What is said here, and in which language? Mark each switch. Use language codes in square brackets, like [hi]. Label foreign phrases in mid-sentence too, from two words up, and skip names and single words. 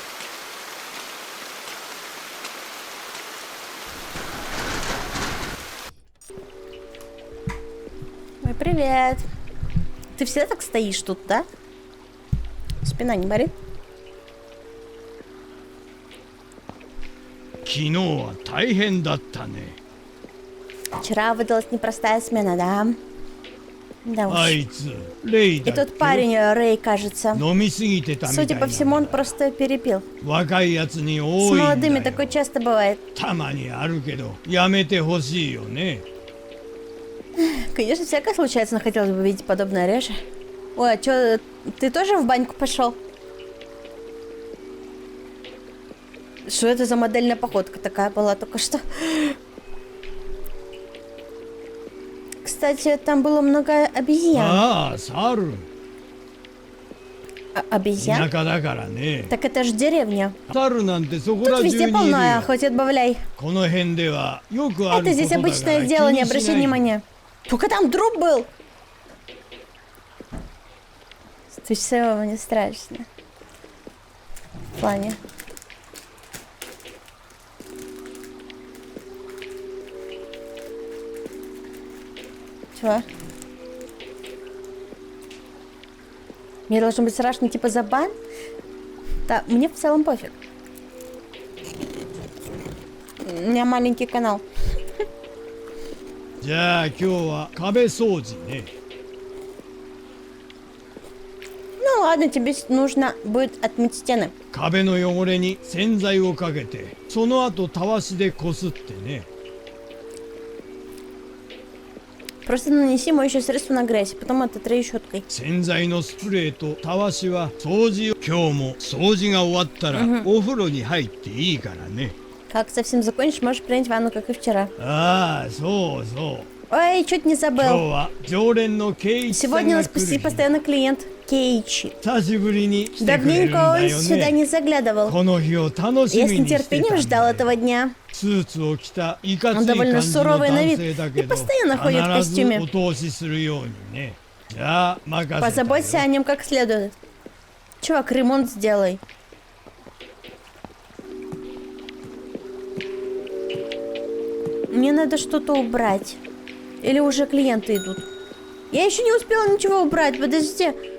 [ru] Ой, привет. Ты всегда так стоишь тут, да? Спина не болит? [ja] 昨日は大変だったね。 [ru] Вчера выдалась непростая смена, да? Да уж. [ja] あいつレイ [ru] И [ja] だっ [ru] тот [ja] け [ru] парень, Рэй, кажется. [ja] 飲みすぎてたみたい [ru] Судя [ja] な [ru] по всему, он просто перепил. [ja] 若いやつに [ru] С [ja] 多いん [ru] молодыми [ja] だよ [ru] такое часто бывает. [ja] たまにあるけどやめてほしいよね。 [ru] Конечно, всякое случается, но хотелось бы видеть подобное реже. Ой, а чё, ты тоже в баньку пошел? Что это за модельная походка такая была только что? Кстати, там было много обезьян. [ja] ああ、猿。 [ru] Обезьян? [ja] 田舎だからね。 [ru] Так это же деревня. [ja] 猿なんてそこ [ru] Тут [ja] ら中にい [ru] везде [ja] る [ru] полно, [ja] よ。 [ru] хоть отбавляй. [ja] この辺ではよくある [ru] Это [ja] こと [ru] здесь [ja] だから [ru] обычное [ja] 気 [ru] дело, не [ja] にし [ru] обращай [ja] ない。 [ru] внимания. Только там труп был. Ты все не страшно. В плане. Чего? Мне должно быть страшно, типа, за бан? Да, мне в целом пофиг. У меня маленький канал. [ja] じゃあ今日は壁掃除ね。 [ru] Ну ладно, тебе нужно будет отмыть стены. [ja] 壁の汚れに洗剤をかけて、その後たわしでこすってね。 [ru] Просто нанеси моющее средство на грязь, потом ототри щеткой. [ja] 洗剤のスプレーとたわしは掃除を。今日も掃除が終わったらお風呂に入っていいからね。 [ru] Как совсем закончишь, можешь принять ванну, как и вчера. [ja] ああ、そうそう。 [ru] Ой, чуть не [ja] 今日 [ru] забыл. [ja] は常連のケイイチさん [ru] Сегодня у [ja] が [ru] нас [ja] 来る日。 [ru] постоянный клиент Кейчи. [ja] 久しぶりに来てくれるん [ru] Давненько [ja] だ [ru] он [ja] よ [ru] сюда [ja] ね。 [ru] не заглядывал. [ja] この日を楽し [ru] Я [ja] み [ru] с [ja] にしてた [ru] нетерпением [ja] ん [ru] ждал [ja] だよ。 [ru] этого дня. [ja] スーツを着たいかつ [ru] Он [ja] い感 [ru] довольно [ja] じの [ru] суровый на [ja] 男 [ru] вид [ja] 性だ [ru] и [ja] けど、 [ru] постоянно ходит в [ja] 必ず [ru] костюме. [ja] お通しするようにね。じゃあ任せたよ。 [ru] Позаботься о нем как следует. Чувак, ремонт сделай. Мне надо что-то убрать. Или уже клиенты идут. Я еще не успела ничего убрать, подожди.